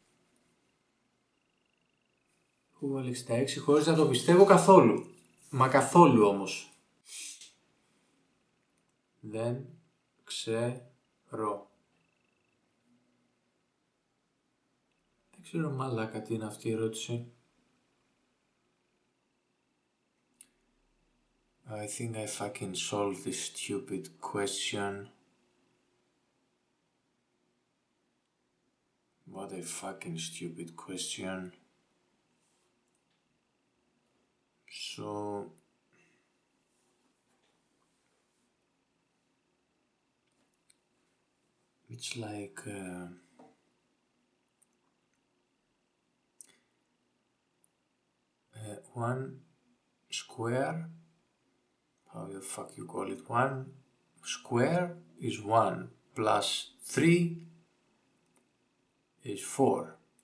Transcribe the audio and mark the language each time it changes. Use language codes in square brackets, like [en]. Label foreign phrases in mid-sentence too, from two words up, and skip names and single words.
[el] Έχω βάλει 66 χωρίς να το πιστεύω καθόλου. Μα καθόλου όμως. Δεν ξέρω. Δεν ξέρω μαλάκα τι είναι αυτή η ερώτηση. [en] I think I fucking solved this stupid question. What a fucking stupid question. So it's like 1 square, how the fuck you call it, 1 square is 1 plus 3 is 4.